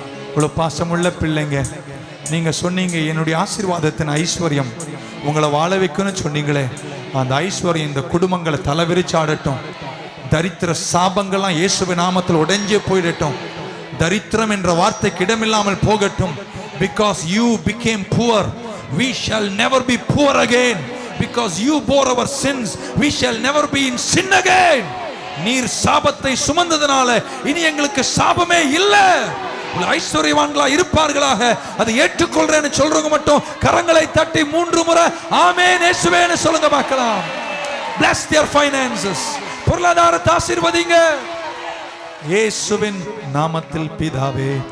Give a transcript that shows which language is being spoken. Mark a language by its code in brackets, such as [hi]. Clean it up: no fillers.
[ta] இவ்வளவு பாசமுள்ள பிள்ளைங்க, நீங்க சொன்னீங்க என்னுடைய ஆசீர்வாதத்தின் ஐஸ்வர்யம் உங்களை வாழ வைக்கும்னு சொன்னீங்களே. அந்த ஐஸ்வர்யம் இந்த குடும்பங்களை தலைவிரிச்சாடட்டும். தரித்திர சாபங்கள்லாம் இயேசுவின் நாமத்தில் உடைஞ்சே போயிடட்டும். தரித்திரம் என்ற வார்த்தைக்கு இடமில்லாமல் போகட்டும். [en] Because you became poor, we shall never be poor again. Because you bore our sins, we shall never be in sin again. [ta] நீர் சாபத்தை சுமந்ததனால இனி எங்களுக்கு சாபமே இல்லை. ஐஸ்வர்யவான்களா இருப்பார்களாக. அதை ஏற்றுக்கொள்றேன்னு சொல்றவங்க மட்டும் கரங்களை தட்டி 3 முறை ஆமென் இயேசுவேன்னு சொல்லுங்க பார்க்கலாம். [en] Bless their finances. [ta] பொருளாதாரத்தை ஆசீர்வதிங்க இயேசுவின் நாமத்தில் பிதாவே.